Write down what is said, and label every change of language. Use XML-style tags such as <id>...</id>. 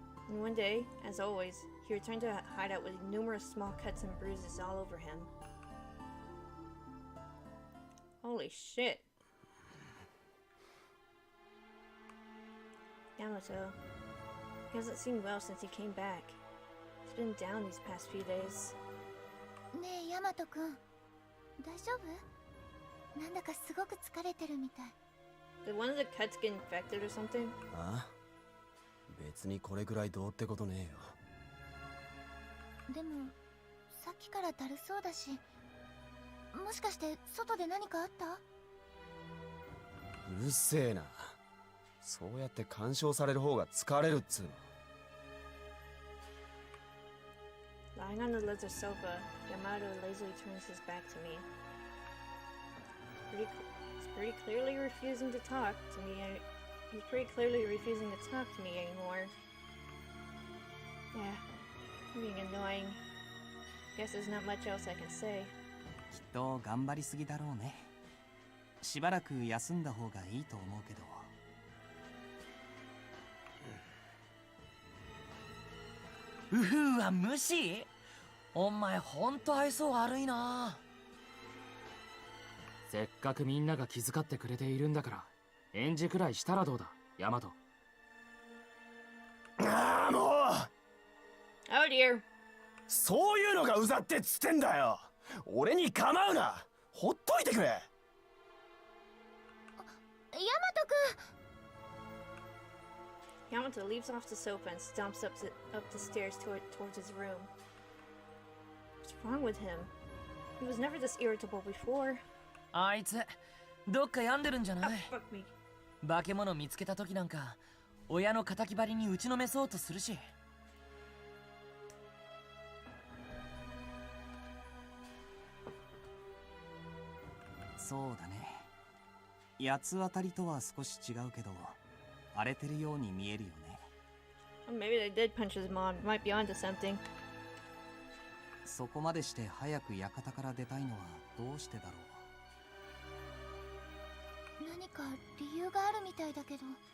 <en>And one day, as always, he returned to a hideout with numerous small cuts and bruises all over him. Holy shit. Yamato. He hasn't seemed well since he came back. He's been down these past few days.</en> <ja>ねえヤマトくん、大丈夫？なんだかすごく疲れてるみたい。</ja> <en>Did one of the cuts get infected or something?</en> <ja>あ？別にこれくらいどうってことねえよ。でもさっきからだるそうだし、もしかして外で何かあった？うるせえな。そうやって干渉される方が疲れるっつうの。</ja> <en>Lying on the leather sofa, Yamato lazily turns his back to me. He's pretty clearly refusing to talk to me. He's pretty clearly refusing to talk to me anymore. Yeah, being annoying. Guess there's not much else I can say.</en> <ja>きっと頑張りすぎだろうね。しばらく休んだ方がいいと思うけど。うふは無視？お前ほんと愛想悪いな。せっかくみんなが気遣ってくれているんだから返事くらいしたらどうだヤマト。ああもう</ja> <en>Oh dear.</en> <ja>そういうのがうざってっつってんだよ。俺に構うな。ほっといてくれ。ヤマトくん。</ja> <en>Yamato leaps off the sofa and stomps up the stairs towards his room. What's wrong with him? He was never this irritable before.</en> <ja>あいつどっか病んでるんじゃ</ja> <en>Oh,</en> <ja>ない？</ja> <en>fuck me.</en> <ja>化け物見つけた時なんか親の敵張りに打ちのめそうとするし。そうだね。八つ当たりとは少し違うけど荒れてるように見えるよね。</ja> <en>Well, maybe they did punch his mom. Might be onto something.</en> <ja>そこまでして早く館から出たいのはどうしてだろう。何か理由があるみたいだけど。</ja>